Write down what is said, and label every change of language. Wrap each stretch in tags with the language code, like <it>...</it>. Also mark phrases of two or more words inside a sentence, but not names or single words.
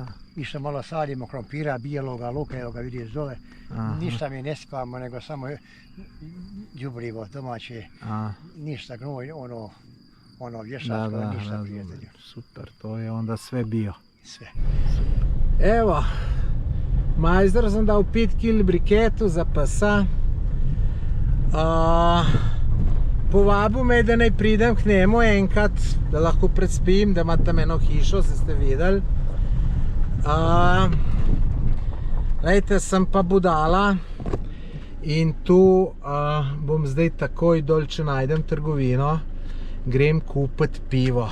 <bs>Išta malo sadimo krompira, bijeloga, luka, evo ga vidiš dole. Ništa mi ne sipamo, nego samo đubrivo domaće. Ništa gnoj, ono vješačko, ništa prijatelju. Super, to je onda sve bio. Sve.</bs> <sl>Evo, majzdor sam dal 5 kg briketu za psa. Povabil me, da naj pridem k njemu enkrat, da lahko predspim, da ima tam eno hišo, se ste videli. Lejte, sem pa budala in tu bom zdaj takoj dol, če najdem trgovino, grem kupiti pivo.</sl>